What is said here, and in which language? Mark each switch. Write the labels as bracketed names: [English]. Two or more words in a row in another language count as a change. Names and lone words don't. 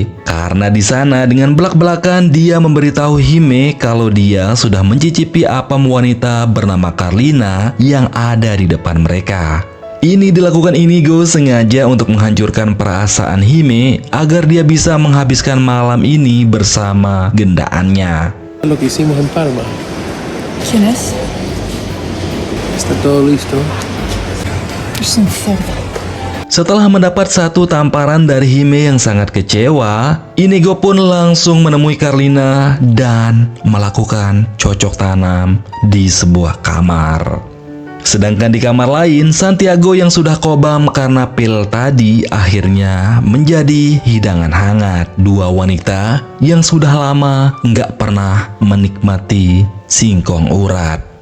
[Indonesian] Karena di sana dengan belak-belakan dia memberitahu Hime kalau dia sudah mencicipi apam wanita bernama Carlina yang ada di depan mereka. Ini dilakukan Inigo sengaja untuk menghancurkan perasaan Hime agar dia bisa menghabiskan malam ini bersama gendaannya. [Spanish] Lo que hicimos en Palma. ¿Quién es? Está todo listo. Es un cerdo. [Indonesian] Setelah mendapat satu tamparan dari Hime yang sangat kecewa, Inigo pun langsung menemui Carlina dan melakukan cocok tanam di sebuah kamar. Sedangkan di kamar lain, Santiago yang sudah kobam karena pil tadi akhirnya menjadi hidangan hangat dua wanita yang sudah lama nggak pernah menikmati singkong urat.